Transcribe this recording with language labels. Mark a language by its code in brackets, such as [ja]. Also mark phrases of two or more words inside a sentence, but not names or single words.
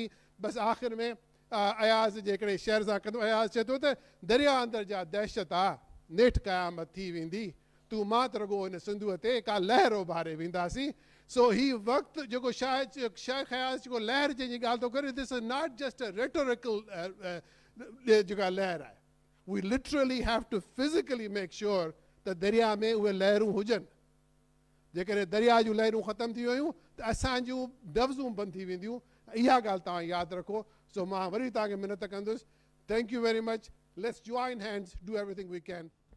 [sd] बसि आख़िर में अयाज़ जे हिकिड़े शेर सां कंदो, अयाज़ चए थो त दरिया अंदरि जा दहशत आहे, नेठि क़यामत थी वेंदी, तूं मां त रुॻो हिन सिंधूअ ते का लहर उभारे वेंदासीं. सो ही वक़्तु जेको शेख अयाज़ जेको लहर जंहिंजी ॻाल्हि थो करे, [en] this is not just a rhetorical [sd] जेका लहर आहे. [en] we literally have to physically make sure [sd] त दरिया में उहे लहरूं हुजनि. जेकॾहिं दरिया जूं लहरूं ख़तमु थी वियूं त असांजूं लफ़्ज़ूं बंदि थी वेंदियूं. इहा ॻाल्हि तव्हां यादि रखो. सो मां वरी तव्हांखे मिनत कंदुसि. [en] thank you very much. let's join hands, do everything we can.